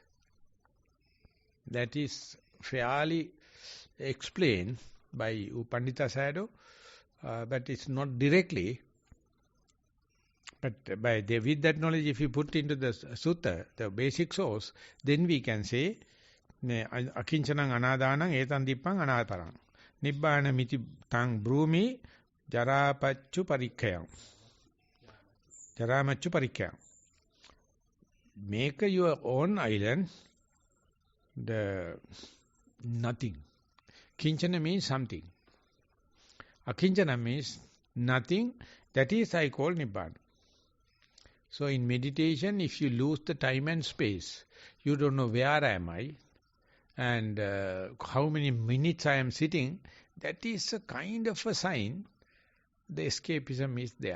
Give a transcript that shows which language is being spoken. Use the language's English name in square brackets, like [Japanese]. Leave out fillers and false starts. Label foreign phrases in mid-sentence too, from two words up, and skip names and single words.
[English] That is fairly explained by Pandita Sayadaw, but it's not directly. But with that knowledge, if you put into the sutta, the basic source, then we can say, [Pali] Akincanang anadanang etan dippang anaparang. Nibbana miti tang brumi jarapacchu parikkayam. Jaramachu parikkayam. [English] Make your own island, the nothing. Kinchana means something. Akinchana means nothing. That is I call Nibbana. So in meditation, if you lose the time and space, you don't know where am I and how many minutes I am sitting, that is a kind of a sign the escapism is there.